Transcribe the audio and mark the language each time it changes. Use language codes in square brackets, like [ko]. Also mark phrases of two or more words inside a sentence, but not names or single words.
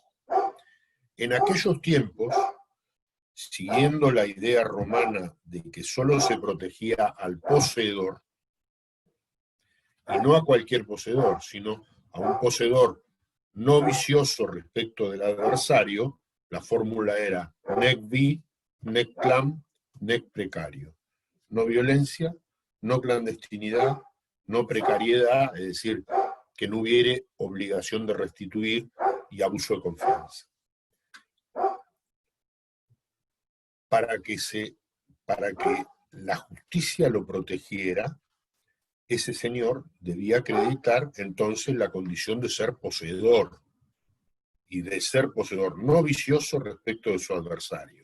[es] En aquellos tiempos, siguiendo la idea romana de que solo se protegía al poseedor, y no a cualquier poseedor, sino a un poseedor no vicioso respecto del adversario, la fórmula era [la] nec vi, nec clam, nec precario. [es] No violencia, no clandestinidad, no precariedad, es decir, que no hubiere obligación de restituir y abuso de confianza. Para que se para que la justicia lo protegiera, ese señor debía acreditar entonces la condición de ser poseedor, y de ser poseedor no vicioso respecto de su adversario.